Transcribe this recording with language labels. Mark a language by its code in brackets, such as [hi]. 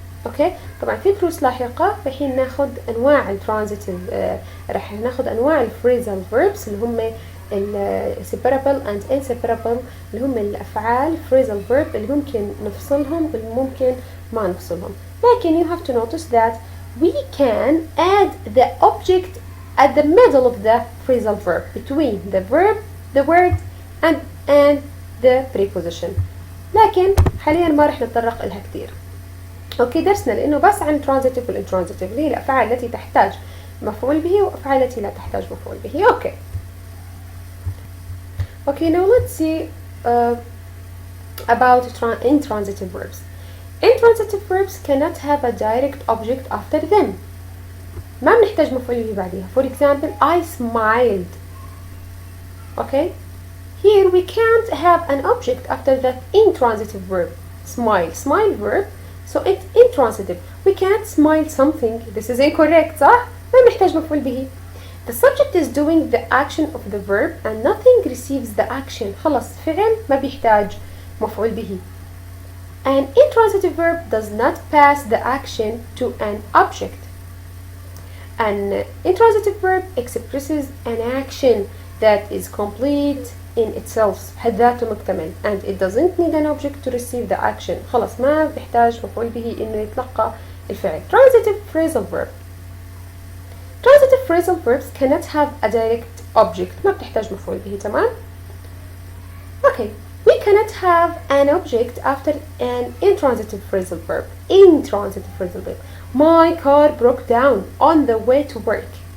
[ar] اوكي طبعا في دروس لاحقة الحين ناخذ انواع الترانزيتيف راح ناخذ انواع الفريزال فيربس اللي هم [en] separable and inseparable [ar] اللي هم الافعال phrasal verb اللي ممكن نفصلهم واللي ممكن ما نفصلهم. [en] لكن you have to notice that we can add the object at the middle of the phrasal verb between the verb, the word and the preposition. [ar] لكن حاليا ما راح نتطرق لها كثير. اوكي درسنا لانه بس عن transitive والintransitive اللي هي الافعال التي تحتاج مفعول به وافعال التي لا تحتاج مفعول به. اوكي. [en] Okay, now let's see about intransitive verbs. Intransitive verbs cannot have a direct object after them. [ar] ما بنحتاج مفعول به بعدها. [en] For example, I smiled. Okay? Here we can't have an object after that intransitive verb. Smile verb. So it's intransitive. We can't smile something. This is incorrect, [ar] صح؟ ما بنحتاج مفعول به. [en] The subject is doing the action of the verb and nothing receives the action. [ar] خلص فعل ما بيحتاج مفعول به. [en] An intransitive verb does not pass the action to an object. An intransitive verb expresses an action that is complete in itself [ar] بحد ذاته مكتمل [en] and it doesn't need an object to receive the action. [ar] خلص ما بيحتاج مفعول به إنه يتلقى الفعل. [en] Transitive phrasal verb. Transitive phrasal verbs cannot have a direct object. [ar] ما بتحتاج مفعول به تمام. [en] Okay, we cannot have an object after an intransitive phrasal verb. Intransitive phrasal verb. My car broke down on the way to work.